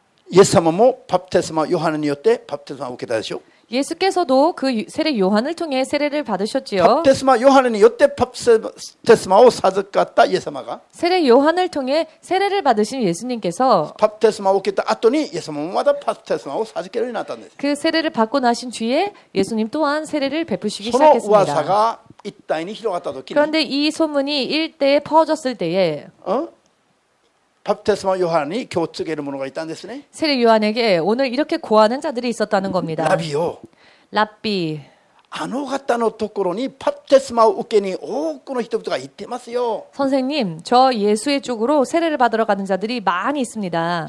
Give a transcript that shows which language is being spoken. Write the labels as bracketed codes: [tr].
[ja] イエス様もバプテスマヨハネによってバプテスマを受けたでしょ。 [ko] 예수께서도 그 세례 요한을 통해 세례를 [ja] バ [ko] 받으셨지요. [ja] プテスマヨハネによってバプテスマを授かったイエス様が [ko] 세례 요한을 통해 세례를 받으신 예수님께서 [ja] バプテスマを受けた後にイエス様もまたバプテスマを授けるようになったんです。 [ko] 그 세례를 받고 나신 뒤에 예수님 또한 세례를 베푸시기 [ja] その噂 [ko] 시작했습니다. [ja] が一体に広がった時に [ko] 그런데 이 소문이 일대에 퍼졌을 때에 [ja] バプテスマヨハネに今日告げる者がいたんですね。 [ko] 세례 요한에게 오늘 이렇게 고하는 자들이 있었다는 겁니다. [ja] ラビよ、 [ko] 랍비, [ja] あの方のところにバプテスマを受けに多くの人々が行ってますよ。 [ko] 선생님, 저 예수의 쪽으로 세례를 받으러 가는 자들이 많이 있습니다.